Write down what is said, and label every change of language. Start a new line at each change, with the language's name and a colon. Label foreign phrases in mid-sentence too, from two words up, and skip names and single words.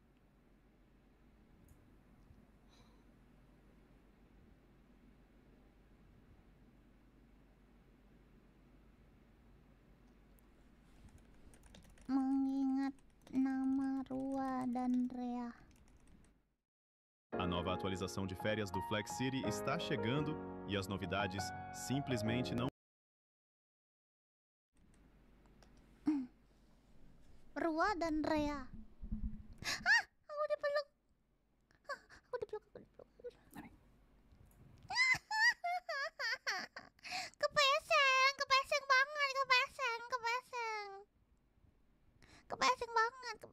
Indonesian: Mengingat nama Ruah dan Rea.
Portuguese: A nova atualização de férias do Flex City está chegando e as novidades simplesmente não.
Indonesian: Ruah dan Rea. Aku dipeluk. Aku dipeluk. Kepeseng banget, kepeseng banget.